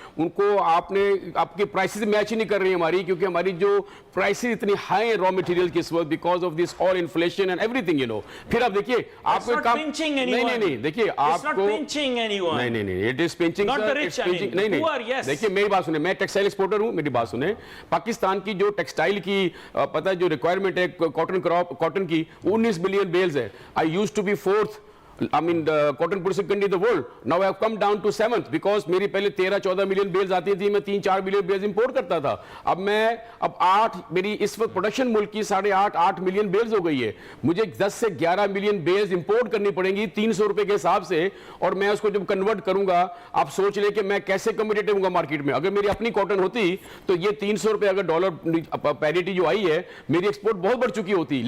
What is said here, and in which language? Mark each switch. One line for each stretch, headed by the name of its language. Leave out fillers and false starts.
Urdu: ان کو آپ کی پرائسز میچ ہی نہیں کر رہی ہماری, کیونکہ ہماری جو پرائسز اتنی ہائی ہیں را مٹیریل کی اس وقت
English: because of this all inflation and everything,
Urdu: پھر آپ دیکھیے آپ کو کام نہیں دیکھیے آپ کو نہیں
English: it is punching
Urdu: نہیں. دیکھیے میری بات سنیں, میں ٹیکسٹائل ایکسپورٹر ہوں, میری بات سنیں. پاکستان کی جو ٹیکسٹائل کی پتہ ہے جو ریکوائرمنٹ ہے کاٹن کی 19 بلین بیلز ہے.
English: I used to be fourth, I mean the cotton producing country in the world. Now I have come down to 7th because
Urdu: میری پہلے 13-14 ملین بیلز آتی تھی, میں 3-4 ملین بیلز امپورٹ کرتا تھا. اب 8 میری اس وقت پروڈکشن ملک کی 8.5 ملین بیلز ہو گئی ہے. مجھے 10 سے 11 ملین بیلز امپورٹ کرنی پڑیں گی 300 روپے کے حساب سے, اور میں اس کو جب کنورٹ کروں گا آپ سوچ لیں کہ میں کیسے کمپیٹیٹو ہوں گا مارکیٹ میں. اگر میری اپنی کاٹن ہوتی تو یہ 300 روپے اگر ڈالر پیریٹی جو آئی ہے, میری ایکسپورٹ بہت بڑھ چکی ہوتی.